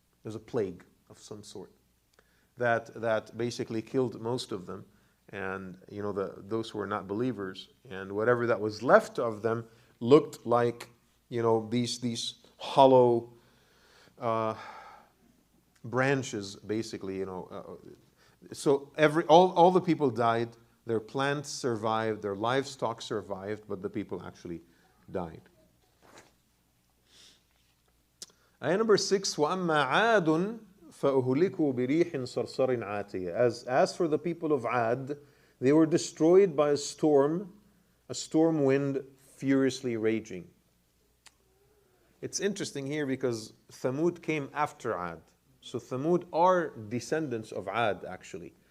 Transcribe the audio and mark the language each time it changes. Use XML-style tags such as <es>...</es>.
<en>It was a plague of some sort that basically killed most of them, and those who were not believers, and whatever that was left of them looked like these hollow branches, basically. So all the people died. Their plants survived, their livestock survived, but the people actually died. Ayah number 6,</en> <ar>وَأَمَّا عَادٌ فَأُهْلِكُوا بِرِيحٍ صَرْصَرٍ عَاتِيَةٍ.</ar> <en>As for the people of Ad, they were destroyed by a storm wind furiously raging. It's interesting here because Thamud came after Ad. So Thamud are descendants of Ad, actually.</en>